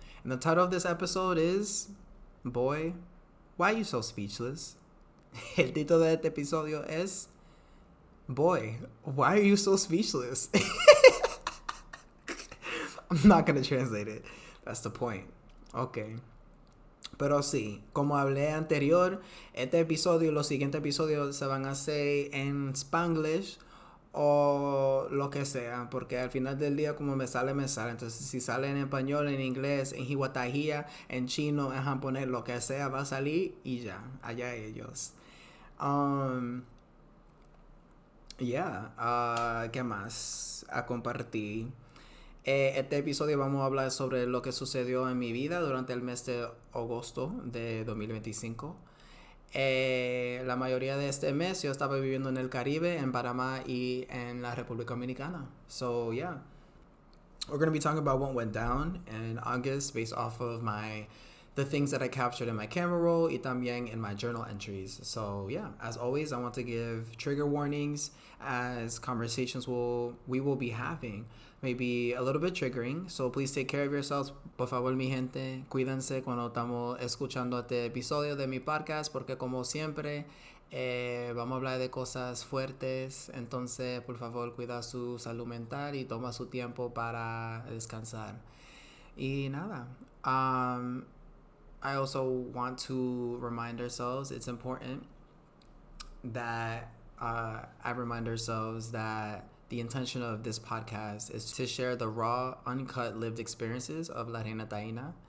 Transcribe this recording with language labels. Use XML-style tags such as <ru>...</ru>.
<en>And the title of this episode is, Boy, Why Are You So Speechless?</en> <es>El título de este episodio es, Boy, Why Are You So Speechless?</es> <en>I'm not going to translate it. That's the point. Okay.</en> <es>Pero sí, como hablé anterior, este episodio y los siguientes episodios se van a hacer en Spanglish o lo que sea, porque al final del día como me sale, me sale. Entonces si sale en español, en inglés, en jiwatajía, en chino, en japonés, lo que sea, va a salir y ya, allá ellos. ¿Qué más a compartir? Este episodio vamos a hablar sobre lo que sucedió en mi vida durante el mes de agosto de 2025. La mayoría de este mes yo estaba viviendo en el Caribe, en Panamá y en la República Dominicana.</es> <en>So yeah, we're going to be talking about what went down in August based off of the things that I captured in my camera roll</en> <es>y también</es> <en>in my journal entries. So yeah, as always, I want to give trigger warnings as conversations we will be having may be a little bit triggering, so please take care of yourselves.</en> <es>Por favor, mi gente, cuídense cuando estamos escuchando este episodio de mi podcast, porque como siempre vamos a hablar de cosas fuertes. Entonces, por favor, cuida su salud mental y toma su tiempo para descansar. Y nada,</es> <en>I also want to remind ourselves it's important that I remind ourselves that the intention of this podcast is to share the raw, uncut, lived experiences of La Reina Taína.</en>